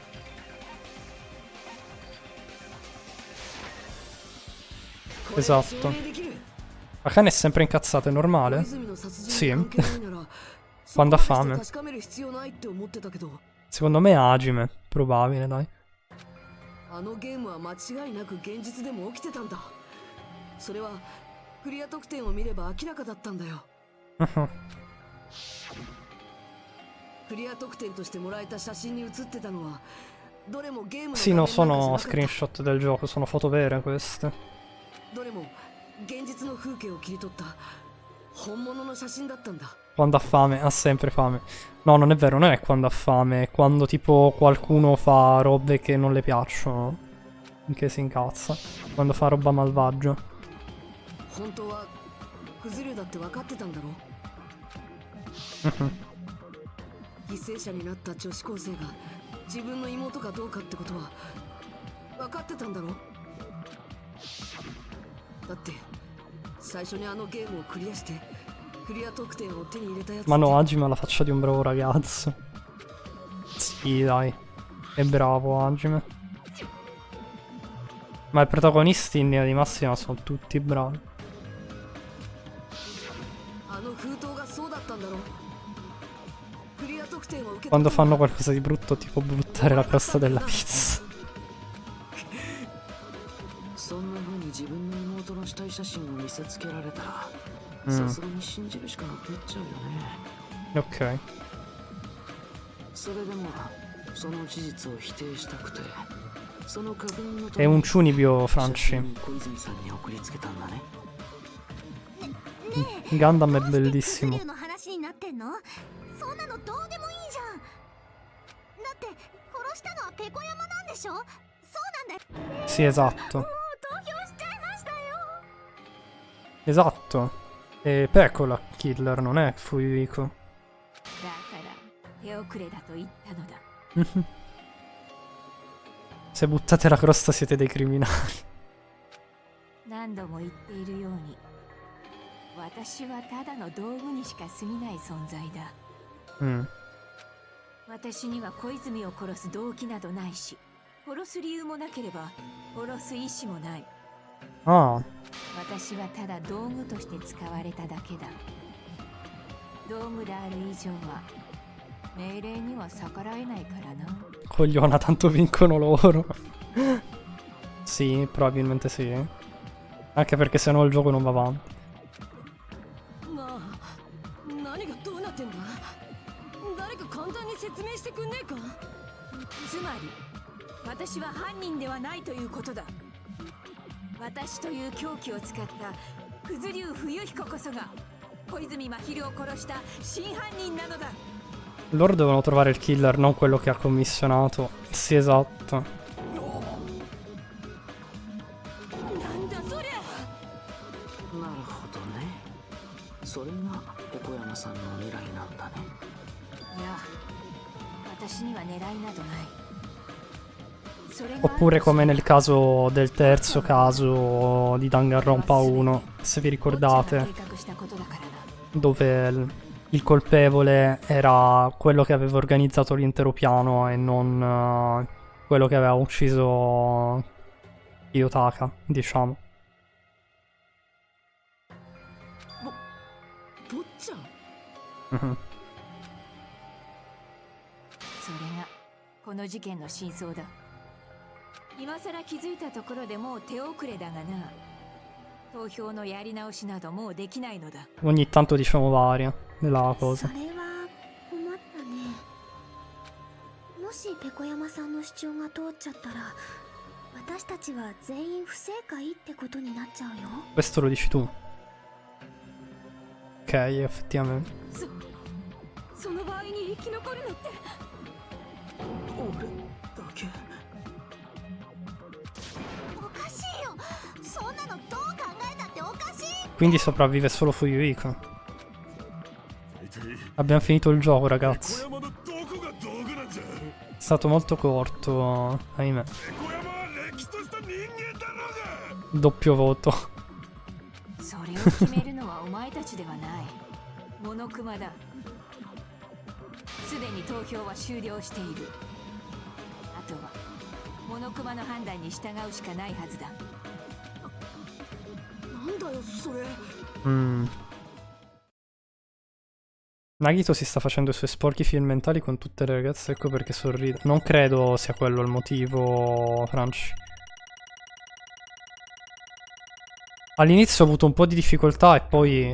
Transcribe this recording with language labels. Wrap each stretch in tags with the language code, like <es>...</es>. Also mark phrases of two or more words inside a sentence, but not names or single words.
<it>Esatto. Akane è sempre incazzato, è normale? Sì. Quando ha fame. Secondo me è Hajime. Probabile, dai.</it> <ja>あのゲームは間違いなく現実でも起きてたんだ。それはクリア得点を見れば明らかだったんだよ。クリア得点としてもらえた写真に写ってたのはどれもゲームの</ja> <it>Sì, no, sono screenshot del gioco, sono foto vere queste.</it> <ja>どれも現実の風景を切り取った本物の写真だったんだ。</ja> <it>Quando ha fame, ha sempre fame. No, non è vero, non è quando ha fame, è quando tipo qualcuno fa robe che non le piacciono. Che si incazza. Quando fa roba malvagia.</it> <ja>本当はクズリュウだって分かってたんだろ犠牲者になった女子高生が自分の妹かどうかってことは分かってたんだろだって最初にあのゲームをクリアしてクリア得点を手に入れたやつ</ja> <it>Ma no, Hajime ha la faccia di un bravo ragazzo. Sì, dai. È bravo Hajime. Ma i protagonisti in linea di massima sono tutti bravi.</it> <ja>あの封筒がそうだったんだろクリア得点を受け</ja> <it>Quando fanno qualcosa di brutto, tipo buttare la crosta della pizza.</it> <ja>そんな風に自分の妹の死体写真を見せつけられたらさすがに信じるしかなくなっちゃうよね。</ja> <it>Ok.</it> <ja>それでもその事実を否定したくてその確認のた</ja> <it>È</it> <ja>め</ja> <it>un</it> <ja>に</ja> <it>Chunibyo</it> <ja>写</ja> <it>Franci.</it> <ja>真を小泉さんに送りつけたんだね。</ja> <it>Gundam è</it> <ja>どうしてクズリ</ja> <it>bellissimo.</it> <ja>ュウの話になってんの？そんなのどうでもいいじゃん。だって殺したのはペコヤマなんでしょ？そうなんだよ。</ja> <it>Sì, esatto.</it> <ja>投票しちゃいましたよ。</ja> <it>Esatto. E Peko la killer, non è Fuyuiko.</it> <ja>だから手遅れだと言ったのだ。</ja> <it>Se buttate la crosta siete dei criminali.</it> <ja>何度も言っているように、私はただの道具にしか過ぎない存在だ。私には小泉を殺す動機などないし、殺す理由もなければ殺す意志もない。私はただ道具として使われただけだ。道具である以上は命令には逆らえないからな。</ja> <it>Cogliona, tanto vincono loro. Sì, probabilmente sì. Anche perché se no il gioco non va avanti.</it> <ja>何がどうなってんだ。誰か簡単に説明してくんねえか。つまり私は犯人ではないということだ。私という凶器を使った九頭龍冬彦こそが小泉真昼を殺した真犯人なのだ。</ja> <it>Loro devono trovare il killer, non quello che ha commissionato. Sì, esatto.</it> <ja>なんだそりゃ。なるほどね。それが横山さんの未来なんだね。いや、私には狙いなどない。</ja> <it>Oppure come nel caso del terzo caso di Danganronpa 1, se vi ricordate, dove il colpevole era quello che aveva organizzato l'intero piano e non quello che aveva ucciso Kiyotaka, diciamo. Mhm.</it> <ja>それがこの事件の真相だ。今さら気づいたところでもう手遅れだがな。投票のやり直しなどもうできないのだ。</ja> <it>Ogni tanto diciamo varia della cosa.</it> <ja>それは困ったね。もしペコ山さんの主張が通っちゃったら、私たちは全員不正解ってことになっちゃうよ。</ja> <it>Questo lo dici tu. Ok, effettivamente.</it> <ja>その場合に生き残るのって。俺だけ。</ja> <it>Quindi sopravvive solo Fuyuhiko. Abbiamo finito il gioco, ragazzi. È stato molto corto, ahimè. Doppio voto.</it> <ja>それを決めるのはお前たちではない。モノクマだ。すでに投票は終了している。あとはモノクマの判断に従うしかないはずだ。</ja> <it>Nagito si sta facendo i suoi sporchi film mentali con tutte le ragazze, ecco perché sorride. Non credo sia quello il motivo, Franci. All'inizio ho avuto un po' di difficoltà e poi...</it>